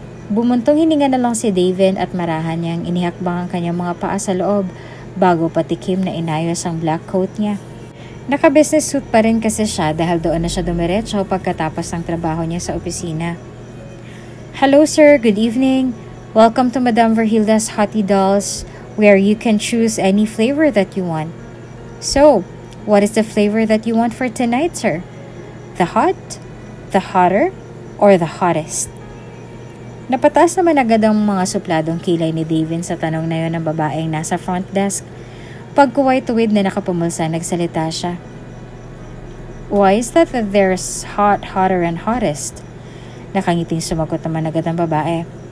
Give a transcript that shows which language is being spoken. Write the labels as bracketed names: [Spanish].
[Filipino] Bumuntong hininga na lang si David at marahan niyang inihakbang ang kanyang mga paa sa loob bago patikim na inayos ang black coat niya. Naka-business suit pa rin kasi siya dahil doon na siya dumiretso pagkatapos ng trabaho niya sa opisina. [English] Hello sir, good evening. Welcome to Madam Verhilda's Hottie Dolls where you can choose any flavor that you want. So, what is the flavor that you want for tonight, sir? The hot, the hotter, or the hottest? [Filipino] Napataas naman agad ang mga supladong kilay ni David sa tanong na yon ng babaeng nasa front desk. Pagkuway-tuwid na nakapumulsa, nagsalita siya. [English] Why is that there's hot, hotter, and hottest? [Filipino] Nakangiting sumagot naman agad ang babae.